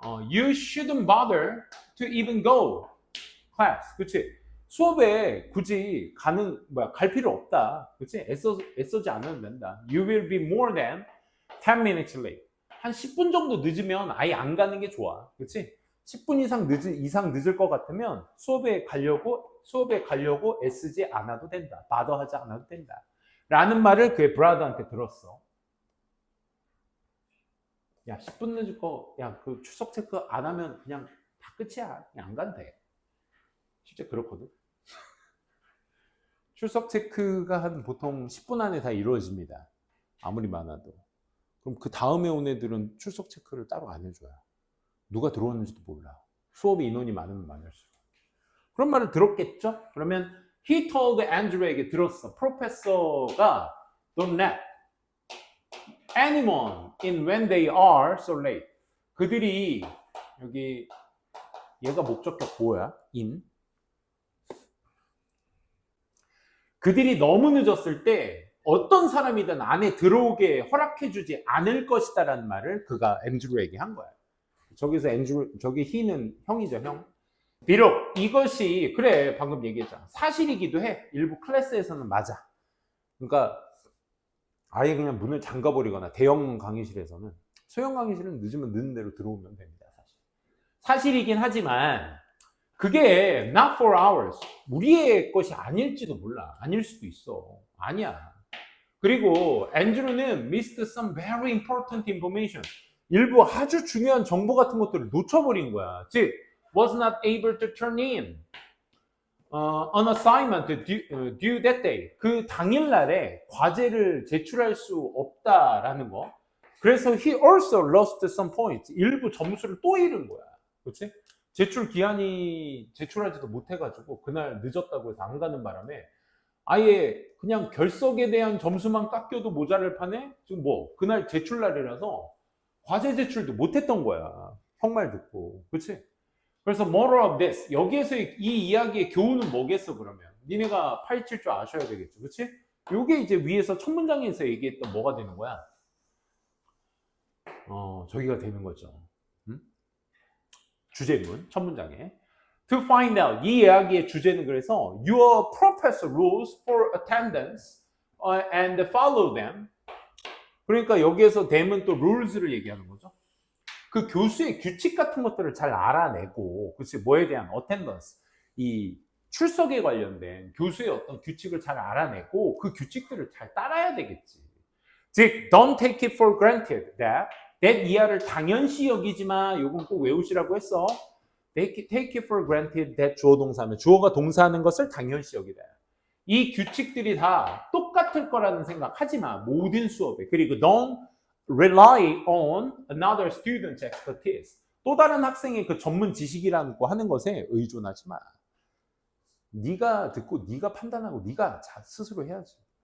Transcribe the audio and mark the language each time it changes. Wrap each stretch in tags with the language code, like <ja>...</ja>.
<en>You shouldn't bother to even go class.</en> <ko>그치? 수업에 굳이 갈 필요 없다. 그치? 애써지 않아도 된다.</ko> <en>You will be more than 10 minutes late.</en> <ko>한 10분 정도 늦으면 아예 안 가는 게 좋아. 그치? 10분 이상 늦을 것 같으면 수업에 가려고 애쓰지 않아도 된다. 바더하지 않아도 된다. 라는 말을 그의 브라더한테 들었어. 야, 10분 늦을 그 출석 체크 안 하면 그냥 다 끝이야. 그냥 안 가도 돼. 실제 그렇거든. 출석 체크가 한 보통 10분 안에 다 이루어집니다. 아무리 많아도. 그럼 그 다음에 온 애들은 출석 체크를 따로 안 해줘요. 누가 들어왔는지도 몰라. 수업에 인원이 많으면 많을수록. 그런 말을 들었겠죠? 그러면</ko> <en>he told</en> <ko>Andrew에게 들었어.</ko> <en>프로페서가 don't let anyone in when they are so late.</en> <ko>그들이 여기 얘가 목적격 뭐야?</ko> <en>in.</en> <ko>그들이 너무 늦었을 때 어떤 사람이든 안에 들어오게 허락해주지 않을 것이다라는 말을 그가 앤드루에게 한 거야. 저기서 저기 he는 형이죠, 형. 비록 이것이 그래 방금 얘기했잖아. 사실이기도 해. 일부 클래스에서는 맞아. 그러니까 아예 그냥 문을 잠가버리거나 대형 강의실에서는 소형 강의실은 늦으면 늦는 대로 들어오면 됩니다. 사실이긴 하지만 그게</ko> <en>not for ours.</en> <ko>우리의 것이 아닐지도 몰라. 아닐 수도 있어. 아니야. 그리고 앤드루는</ko> <en>missed some very important information.</en> <ko>일부 아주 중요한 정보 같은 것들을 놓쳐버린 거야.</ko> <en>즉, was not able to turn in an assignment due that day.</en> <ko>그 당일날에 과제를 제출할 수 없다라는 거.</ko> <en>그래서 he also lost some points.</en> <ko>일부 점수를 또 잃은 거야. 그렇지? 제출 기한이 제출하지도 못해가지고 그날 늦었다고 해서 안 가는 바람에 아예 그냥 결석에 대한 점수만 깎여도 모자랄 판에 지금 그날 제출날이라서 과제 제출도 못했던 거야. 형 말 듣고. 그치?</ko> <en>그래서 moral of this.</en> <ko>여기에서 이 이야기의 교훈은 뭐겠어 그러면? 니네가 파헤칠 줄 아셔야 되겠죠. 그치? 요게 이제 위에서 첫 문장에서 얘기했던 뭐가 되는 거야? 저기가 되는 거죠. 주제문, 첫 문장에.</ko> <en>To find out.</en> <ko>이 이야기의 주제는 그래서</ko> <en>your professor rules for attendance and follow them.</en> <ko>그러니까 여기에서 them은 또 rules를 얘기하는 거죠. 그 교수의 규칙 같은 것들을 잘 알아내고, 그치, 뭐에 대한 attendance, 이 출석에 관련된 교수의 어떤 규칙을 잘 알아내고 그 규칙들을 잘 따라야 되겠지.</ko> <en>즉, don't take it for granted that</en> <ko>이하를 당연시 여기지 마. 요건 꼭 외우시라고 했어.</ko> <en>take it for granted that</en> <ko>주어 동사면 주어가 동사하는 것을 당연시 여기다. 이 규칙들이 다 똑같을 거라는 생각하지 마. 모든 수업에.</ko> <en>그리고 don't rely on another student's expertise.</en> <ko>또 다른 학생의 그 전문 지식이라고 하는 것에 의존하지 마. 네가 듣고 네가 판단하고 네가 스스로 해야지.</ko>